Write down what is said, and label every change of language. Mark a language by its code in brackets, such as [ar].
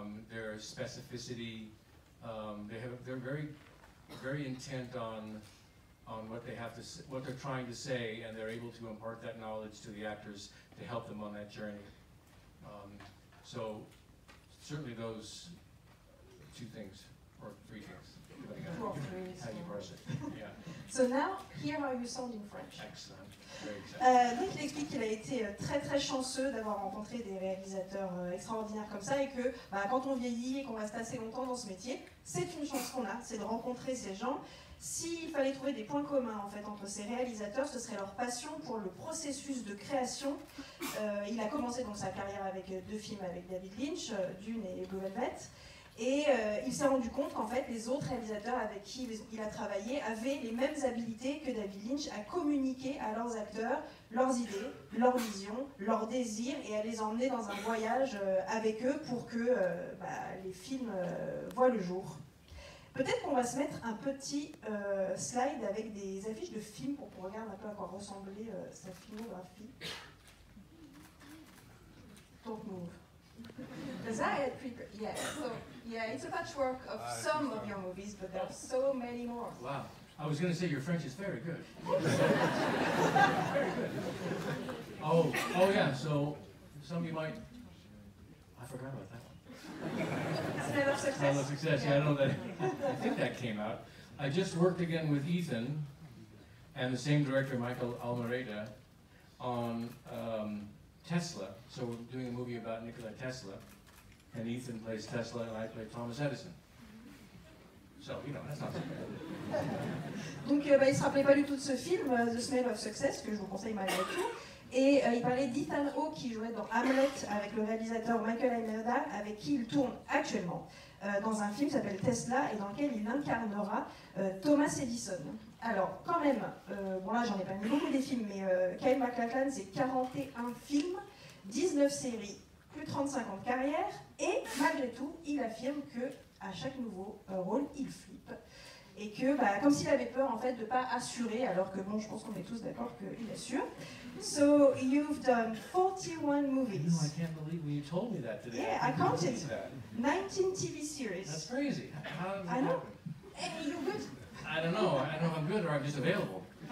[en] Their specificity, they're very intent on what they have to, what they're trying to say, and they're able to impart that knowledge to the actors to help them on that journey. So certainly those two things, or three things, depending on how you parse it. Yeah. So now, here how you sound in French. Excellent. Very exciting. [fr] Donc il explique qu'il a été très très chanceux d'avoir rencontré des réalisateurs extraordinaires comme ça, et que quand on vieillit et qu'on reste assez longtemps dans ce métier, c'est une chance qu'on a, c'est de rencontrer ces gens. S'il fallait trouver des points communs en fait entre ces réalisateurs, ce serait leur passion pour le processus de création. Il a commencé donc sa carrière avec deux films avec David Lynch, Juin et Blue Velvet. Et il s'est rendu compte qu'en fait, les autres réalisateurs avec qui il a travaillé avaient les mêmes habilités que David Lynch à communiquer à leurs acteurs leurs idées, leurs visions, leurs désirs, et à les emmener dans un voyage avec eux pour que les films voient le jour. Peut-être qu'on va se mettre un petit slide avec des affiches de films pour qu'on regarde un peu à quoi ressemblait sa filmographie. [en] Don't move. Because I had prepared, yeah, so, yeah, it's a patchwork of some of your movies, but there are so many more. Wow. I was going to say your French is very good. Very good. Oh yeah, so some of you might, I forgot about that one. Smell of Success. Smell of Success, yeah, I don't know that, I think that came out. I just worked again with Ethan and the same director, Michael Almereyda, on Tesla. So we're doing a movie about Nikola Tesla, and Ethan plays Tesla and I play Thomas Edison. So, you know, that's not so bad. [fr] Donc il ne se rappelait pas du tout de ce film, The Smell of Success, que je vous conseille malgré tout. Et il parlait d'Ethan Hawke qui jouait dans Hamlet avec le réalisateur Michael Almereyda, avec qui il tourne actuellement dans un film qui s'appelle Tesla et dans lequel il incarnera Thomas Edison. Alors, quand même, bon là j'en ai pas mis beaucoup des films, mais Kyle MacLachlan, c'est 41 films, 19 séries, plus de 35 ans de carrière, et malgré tout, il affirme que à chaque nouveau rôle, il flippe. et que, comme s'il avait peur en fait de ne pas assurer, alors que bon, je pense qu'on est tous d'accord qu'il assure. [en] So you've done 41 movies. No, I can't believe you told me that today. Yeah, I counted. 19 TV series. That's crazy. How did that I know. happen? Hey, you're good. I don't know. I don't know if I'm good or I'm just available.